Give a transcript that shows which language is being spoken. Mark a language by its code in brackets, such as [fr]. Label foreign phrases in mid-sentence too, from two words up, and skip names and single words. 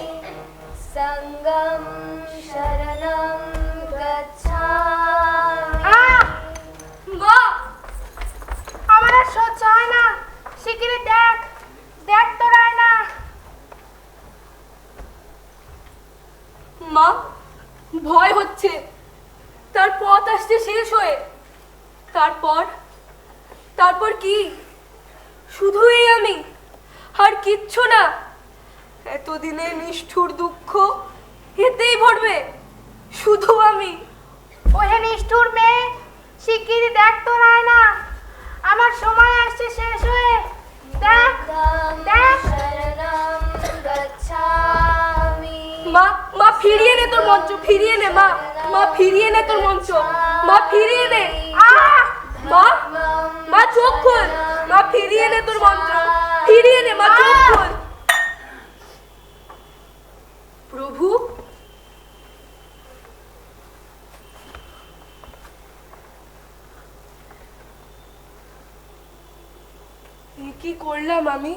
[pi] संगं शरणं गच्छामि। [bn] মা, আমার আর সহ্য হয় না। শিগগিরই দেখ, দেখ তো রায়না। মা, ভয় হচ্ছে। তার পথ আসছে শেষ হয়ে। তারপর কি? শুধুই আমি, আর কিচ্ছু না। এতদিনে নিষ্ঠুর দুঃখ এতেই ভরবে, শুধু আমি। ওহে নিষ্ঠুর মেয়ে, শিগগিরই দেখ তো রায়না, আমার সময় আসছে শেষ হয়ে। দেখ, দেখ। [pi] शरणं गच्छामि। [bn] মা, মা ফিরিয়ে নে তোর মঞ্চ, ফিরিয়ে নে মা। মা ফিরিয়ে নে তোর মঞ্চ, মা ফিরিয়ে নে। মা, মা চোখ খোল, মা ফিরিয়ে নে তোর মঞ্চ, ফিরিয়ে নে মা, চোখ খোল। প্রভু, এ কি করলাম আমি?